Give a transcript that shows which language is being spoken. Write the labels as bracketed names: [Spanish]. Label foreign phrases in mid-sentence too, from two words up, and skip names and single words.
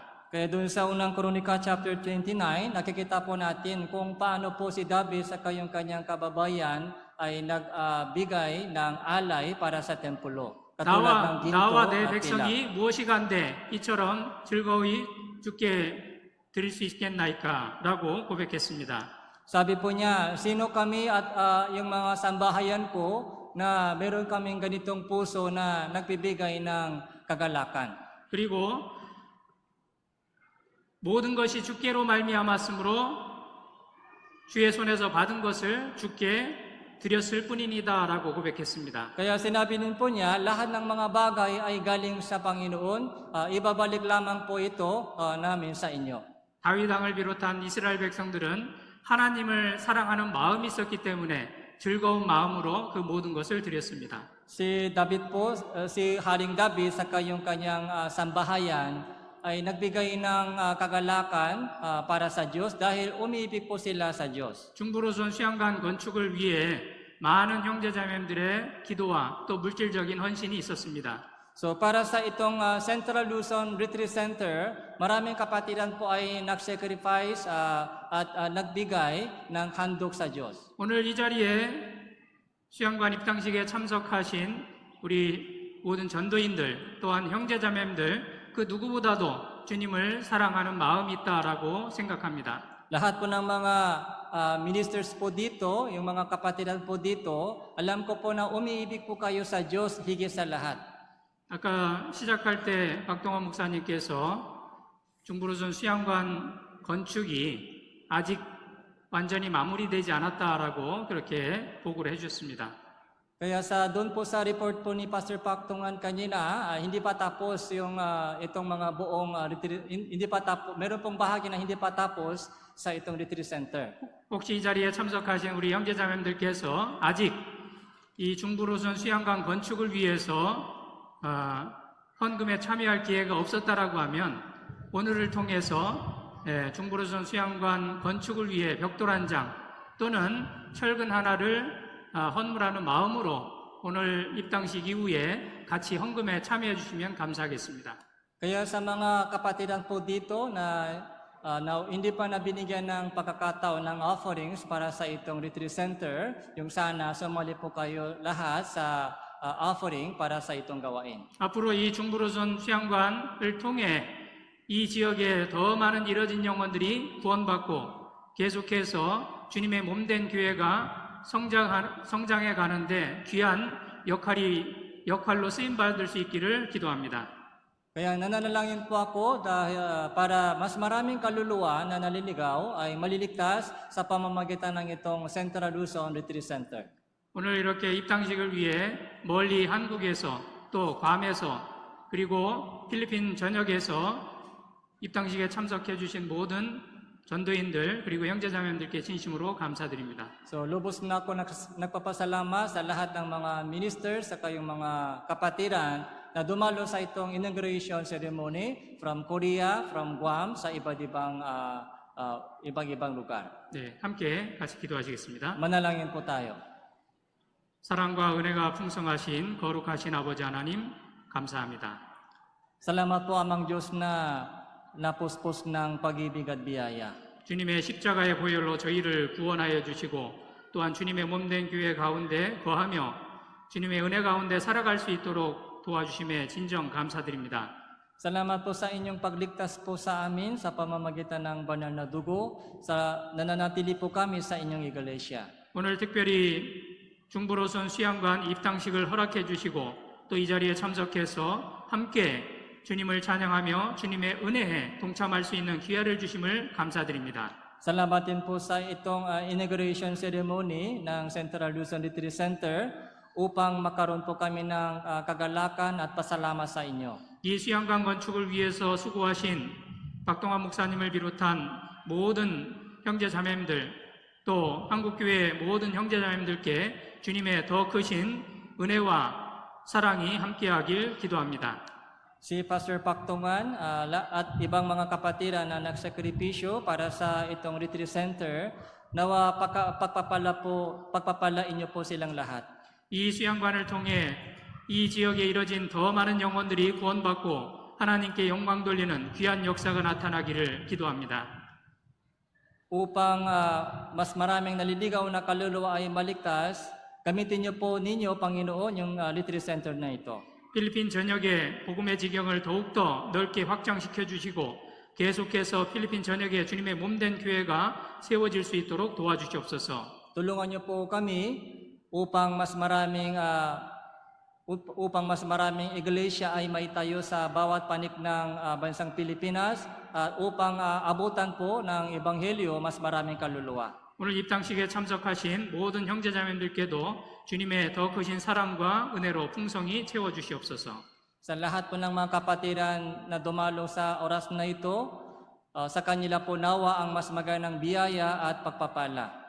[Filipino] Kaya doon sa unang Kronika chapter 29, nakikita po natin kung paano po si David sa kanyang kababayan ay nagbigay ng alay para sa templo. Katulad ng ginto [Korean] 나와 내 [Filipino] at tila. [Korean] 백성이 무엇이 간데 이처럼 즐거이 주께 드릴 수 있겠나이까 라고 고백했습니다. [Filipino] Sabi po niya, sino kami at yung mga sambahayan ko na meron kaming ganitong puso na nagbibigay ng kagalakan. [Korean] 그리고 모든 것이 주께로 말미암았으므로 주의 손에서 받은 것을 주께 드렸을 뿐이니다라고 고백했습니다. [Filipino] Kaya sinabi din po niya, lahat ng mga bagay ay galing sa Panginoon, ibabalik lamang po ito namin sa inyo. [Korean] 다윗 왕을 비롯한 이스라엘 백성들은 하나님을 사랑하는 마음이 있었기 때문에 즐거운 마음으로 그 모든 것을 드렸습니다. [Filipino] Si David po, si Haring David sa kanyang sambahayan ay nagbigay ng kagalakan para sa Diyos dahil umiibig po sila sa Diyos. [Korean] 중부로선 수양관 건축을 위해 많은 형제자매님들의 기도와 또 물질적인 헌신이 있었습니다. [Filipino] So para sa itong Central Luzon Retreat Center, maraming kapatiran po ay nag-sacrifice at nagbigay ng handog sa Diyos. [Korean] 오늘 이 자리에 수양관 입당식에 참석하신 우리 모든 전도인들 또한 형제자매님들 그 누구보다도 주님을 사랑하는 마음이 있다라고 생각합니다. [Filipino] Lahat po ng mga ministers po dito, yung mga kapatiran po dito, alam ko po na umiibig po kayo sa Diyos higit sa lahat. [Korean] 아까 시작할 때 박동원 목사님께서 중부로선 수양관 건축이 아직 완전히 마무리되지 않았다라고 그렇게 보고를 해주셨습니다. [Filipino] Kaya doon po sa report po ni Pastor Pactongan kanina, hindi pa tapos yung itong mga buong hindi pa tapos, meron pong bahagi na hindi pa tapos sa itong [English] retreat center. [Korean] 혹시 이 자리에 참석하신 우리 형제자매님들께서 아직 이 중부로선 수양관 건축을 위해서 헌금에 참여할 기회가 없었다라고 하면 오늘을 통해서 중부로선 수양관 건축을 위해 벽돌 한 장 또는 철근 하나를 헌물하는 마음으로 오늘 입당식 이후에 같이 헌금에 참여해 주시면 감사하겠습니다. [Filipino] Kaya sa mga kapatiran po dito na hindi pa nabinigyan ng pagkakataon ng offerings para sa itong [English] retreat center, [Filipino] yung sana sumali po kayo lahat sa offering para sa itong gawain. [Korean] 앞으로 이 중부로선 수양관을 통해 이 지역에 더 많은 이뤄진 영혼들이 구원받고 계속해서 주님의 몸된 교회가 성장해 가는데 귀한 역할로 쓰임 받을 수 있기를 기도합니다. [Filipino] Kaya nananalangin po ako dahil para mas maraming kaluluwa na naliligaw ay maliligtas sa pamamagitan ng itong Central Luzon Retreat Center. [Korean] 오늘 이렇게 입당식을 위해 멀리 한국에서 또 괌에서 그리고 필리핀 전역에서 입당식에 참석해 주신 모든 전도인들 그리고 형제자매님들께 진심으로 감사드립니다. [Filipino] So lubos na ako nagpapasalamat sa lahat ng mga ministers sa kayong mga kapatiran na dumalo sa itong [English] inauguration ceremony from Korea, from Guam, [Filipino] sa ibang lugar. [Korean] 네, 함께 같이 기도하시겠습니다. [Filipino] Manalangin po tayo. [Korean] 사랑과 은혜가 풍성하신 거룩하신 아버지 하나님 감사합니다. [Filipino] Salamat po amang Diyos na napuspos ng pag-ibig at biyaya. [Korean] 주님의 십자가의 보혈로 저희를 구원하여 주시고 또한 주님의 몸된 교회 가운데 거하며 주님의 은혜 가운데 살아갈 수 있도록 도와주심에 진정 감사드립니다. [Filipino] Salamat po sa inyong pagligtas po sa amin sa pamamagitan ng banal na dugo, sa nananatili po kami sa inyong iglesia. [Korean] 오늘 특별히 중부로선 수양관 입당식을 허락해 주시고 또 이 자리에 참석해서 함께 주님을 찬양하며 주님의 은혜에 동참할 수 있는 기회를 주심을 감사드립니다. [Filipino] Salamat din po sa itong [English] inauguration ceremony [Filipino] ng Central Luzon Retreat Center upang makaroon po kami ng kagalakan at pasalamat sa inyo. [Korean] 이 수양관 건축을 위해서 수고하신 박동환 목사님을 비롯한 모든 형제 자매님들 또 한국교회 모든 형제 자매님들께 주님의 더 크신 은혜와 사랑이 함께하길 기도합니다. [Filipino] Si Pastor Pactongan at ibang mga kapatiran na nagsakripisyo para sa itong [English] retreat center, [Filipino] nawa pagpapalain niyo po silang lahat. [Korean] 이 수양관을 통해 이 지역에 이뤄진 더 많은 영혼들이 구원받고 하나님께 영광 돌리는 귀한 역사가 나타나기를 기도합니다. [Filipino] Upang mas maraming naliligaw na kaluluwa ay maligtas, gamitin niyo po ninyo, Panginoon, yung [English] retreat center [Filipino] na ito. [Korean] 필리핀 전역에 복음의 지경을 더욱더 넓게 확장시켜 주시고 계속해서 필리핀 전역에 주님의 몸된 교회가 세워질 수 있도록 도와주시옵소서. [Filipino] Tulungan niyo po kami upang mas maraming iglesia ay maitayo sa bawat panig ng bansang Pilipinas at upang abutan po ng ebanghelyo mas maraming kaluluwa. [Korean] 오늘 입당식에 참석하신 모든 형제자매님들께도 주님의 더 크신 사랑과 은혜로 풍성히 채워주시옵소서. [Filipino] Sa lahat po ng mga kapatiran na dumalo sa oras na ito, sa kanila po nawa ang mas magandang biyaya at pagpapala.